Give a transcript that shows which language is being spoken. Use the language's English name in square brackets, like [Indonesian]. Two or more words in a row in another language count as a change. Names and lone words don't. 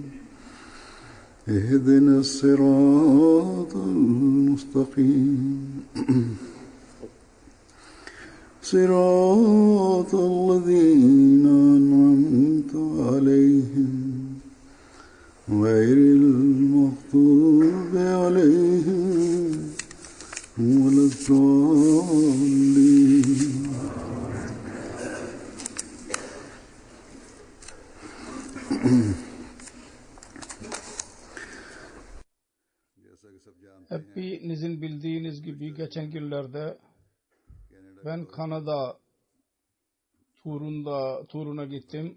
[Arabic] اهدنا الصراط المستقيم صراط الذين أنعمت عليهم غير المغضوب عليهم ولا الضالين. [Turkish] Hepinizin bildiğiniz gibi geçen günlerde ben Kanada turuna gittim.